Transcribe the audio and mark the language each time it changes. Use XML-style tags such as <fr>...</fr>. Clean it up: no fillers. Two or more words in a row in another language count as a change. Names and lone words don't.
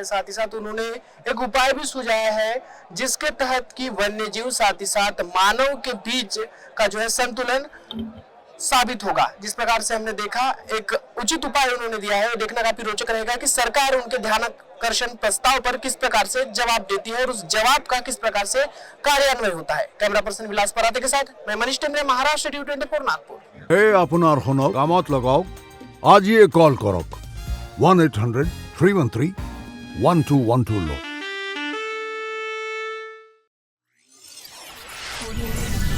<hi>साथ ही साथ उन्होंने एक उपाय भी सुझाया है जिसके तहत कि वन्यजीव साथ ही साथ मानव के बीच का जो है संतुलन साबित होगा. जिस प्रकार से हमने देखा, एक उचित उपाय उन्होंने दिया है. देखना काफी रोचक रहेगा कि सरकार उनके ध्यान कर्षण प्रस्ताव पर किस प्रकार से जवाब देती है और उस जवाब का किस प्रकार से कार्यान्वयन होता है। कैमरा पर्सन विलास पराते के साथ मैं मनीष टेमरे, महाराष्ट्र T24 नागपुर।</hi> <as>এই আপোনাৰ শুনক কামত লগাওক আজিয়ে কল কৰক 1-800-313-1212 লৈ।</as>